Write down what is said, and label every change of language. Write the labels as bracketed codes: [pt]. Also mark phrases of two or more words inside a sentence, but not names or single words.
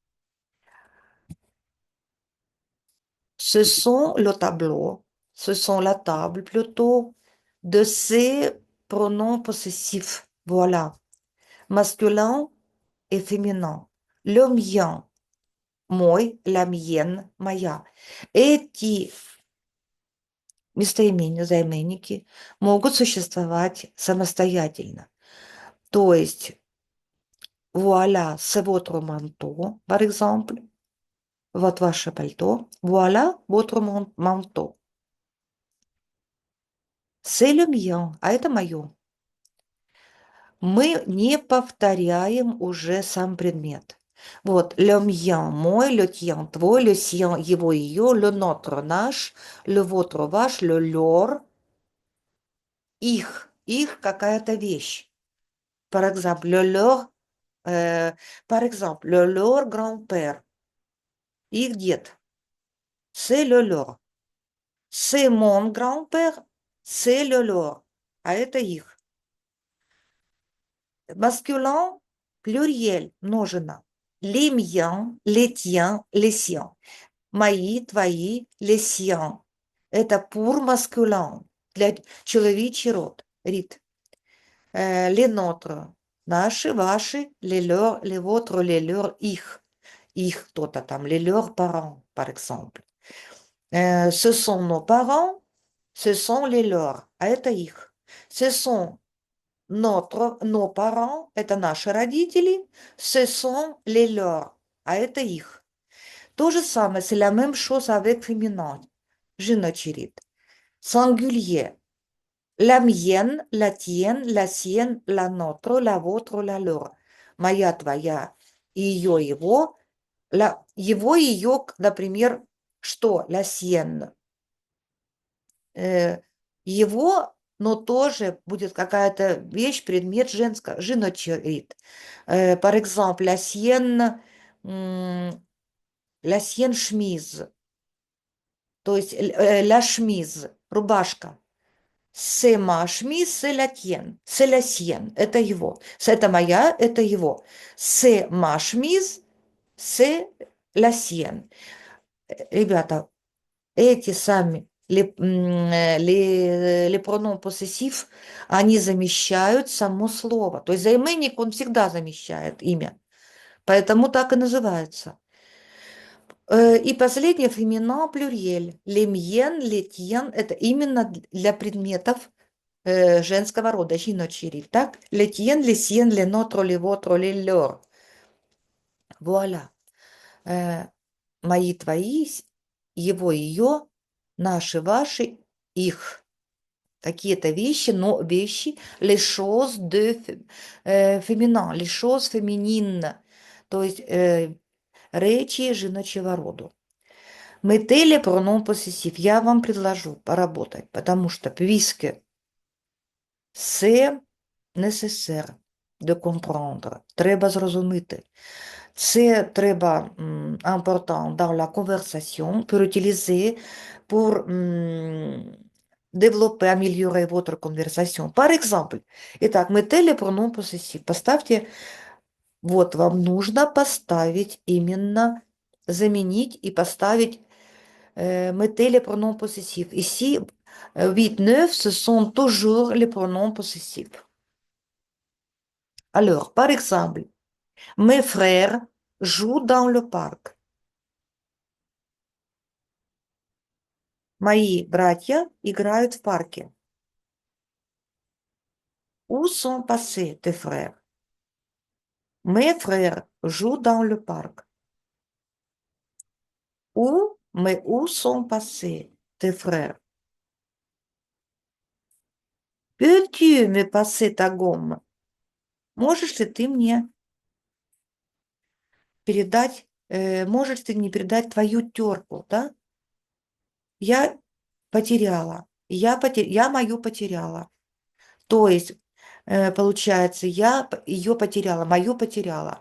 [fr] Ce sont le tableau, ce sont la table plutôt de ces pronoms possessifs. Voilà. Masculin et féminin. Le mien, мой, la mienne, [ru] моя. Эти местоимения, займенники могут существовать самостоятельно. То есть, [fr] voilà, c'est votre manteau, par exemple. [ru] Вот ваше пальто. [fr] Voilà votre manteau. C'est le mien, [ru] а это мое. Мы не повторяем уже сам предмет. [fr] Вот, le mien, мой, le tien, твой, le sien, [ru] его, ее, [fr] le notre, наш, le vôtre, ваш, le leur, [ru] их какая-то вещь. [fr] Par exemple, le leur grand-père, [ru] их дед, [fr] c'est le leur. C'est mon grand-père, c'est le leur, [ru] а это их. [fr] Masculin, pluriel, множина. Les miens, les tiens, les siens. [ru] Мои, твои, [fr] les siens. Это pour masculin, [ru] для человечий род, рід. [fr] Les nôtres, [ru] наши, ваши, [fr] les leurs, les vôtres, les leurs, [ru] их кто-то там, [fr] les leurs parents, par exemple. Ce sont nos parents, ce sont les leurs, [ru] а это их. [fr] Ce sont nos parents, [ru] это наши родители, [fr] ce sont les leurs, [ru] а это их. То же самое, [fr] c'est la même chose avec féminin. Je note. Singulier. La mienne, la tienne, la sienne, la nôtre, la vôtre, la leur. [ru] Моя, твоя, ее, его. Его, ее, например, что? [fr] La sienne. [ru] Его, но тоже будет какая-то вещь, предмет женского, женочерит. [fr] Par exemple, la sienne chemise, [ru] то есть [fr] la chemise, [ru] рубашка. [fr] C'est ma chemise, c'est la tienne, c'est la sienne, [ru] это его. Это моя, это его. [fr] C'est ma chemise, c'est la sienne. [ru] Ребята, эти сами [fr] les pronoms possessifs, [ru] они замещают само слово. То есть займенник, он всегда замещает имя. Поэтому так и называется. И последнее, феминал, плюрьель. [fr] Les miennes, les tiennes, [ru] это именно для предметов женского рода, [uk] жіночий, так? [fr] Les tiennes, les siennes, les nôtres, les vôtres, les leurs. Вуаля. [ru] Мои, твои, его, ее, наши, ваши, их. Какие-то вещи, но вещи, les choses de féminin, les choses féminines, то есть речи [uk] жіночого роду. [fr] Mettez les pronoms possessifs. [ru] Я вам предложу поработать, потому что [fr] puisque c'est nécessaire de comprendre, [uk] треба зрозуміти. [fr] C'est très important dans la conversation pour utiliser, pour développer, améliorer votre conversation. Par exemple, итак, mettez les pronoms possessifs. [ru] Поставьте, вот вам нужно поставить именно, заменить и поставить [fr] mettez les pronoms possessifs. Ici, 8, 9, ce sont toujours les pronoms possessifs. Alors, par exemple, mes frères jouent dans le parc. [ru] Мои братья играют в парке. [fr] Où sont passés tes frères? Mes frères jouent dans le parc. Où sont passés tes frères? Peux-tu me passer ta gomme? [ru] Можешь ли ты мне передать, можешь ты мне передать твою терку, да? Я потеряла. Я мою потеряла. То есть, получается, я ее потеряла, мою потеряла.